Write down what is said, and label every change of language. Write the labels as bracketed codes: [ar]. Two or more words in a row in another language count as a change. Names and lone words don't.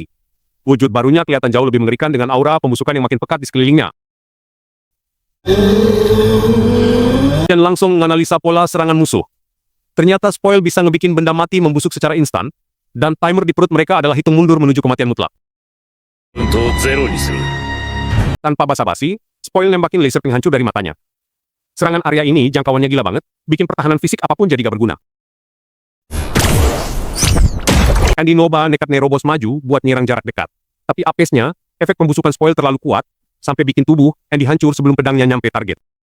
[id] Wujud barunya kelihatan jauh lebih mengerikan dengan aura pembusukan yang makin pekat di sekelilingnya. Dan langsung menganalisa pola serangan musuh. Ternyata Spoil bisa ngebikin benda mati membusuk secara instan, dan timer di perut mereka adalah hitung mundur menuju kematian mutlak. [ja] とゼロにする。 [id] Tanpa basa-basi, Spoil nembakin laser penghancur dari matanya. Serangan area ini jangkauannya gila banget, bikin pertahanan fisik apapun jadi gak berguna. Andy Noba nekat nerobos maju buat nyerang jarak dekat. Tapi apesnya, efek pembusukan Spoil terlalu kuat, sampai bikin tubuh Andy hancur sebelum pedangnya nyampe target.